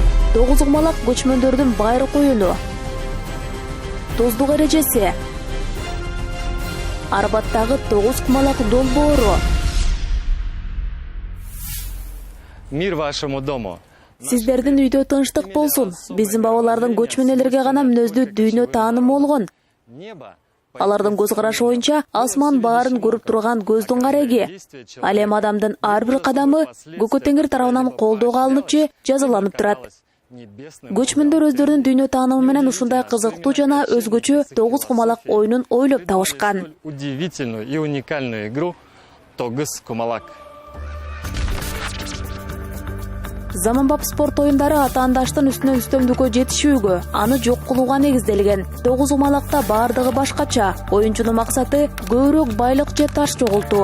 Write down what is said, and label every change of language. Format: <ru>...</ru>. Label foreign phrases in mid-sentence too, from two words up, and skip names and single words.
<ky>9 кумалак көчмөндөрдүн байыркы оюну. Тоздук эрежеси. Арбаттагы 9 кумалак долбоору.</ky> <ru>Мир вашему дому.</ru> <ky>Сиздердин үйдө тынчтык болсун. Биздин бабалардын көчмөнөлөргө гана мүнөздүү дүйнө таанымы болгон. Алардын көз карашы боюнча асман баарын көрүп турган көздүн кареги. Ал эми адамдын ар бир кадамы Көкө Теңир тарабынан колдоого алынып же жазаланып турат. Көчмөндөр өздөрүнүн дүйнө таанымы менен ушундай кызыктуу жана өзгөчө 9 кумалак оюнун ойлоп табышкан.</ky> <ru>Удивительную и уникальную игру Тогыз кумалак.</ru> <ky>Заманбап спорт оюндары атаандаштын үстүнөн үстөмдүккө жетишүүгө, аны жок кылууга негизделген. 9 кумалакта баардыгы башкача. Оюнчунун максаты көбүрөөк байлык же таш жогултуу.</ky>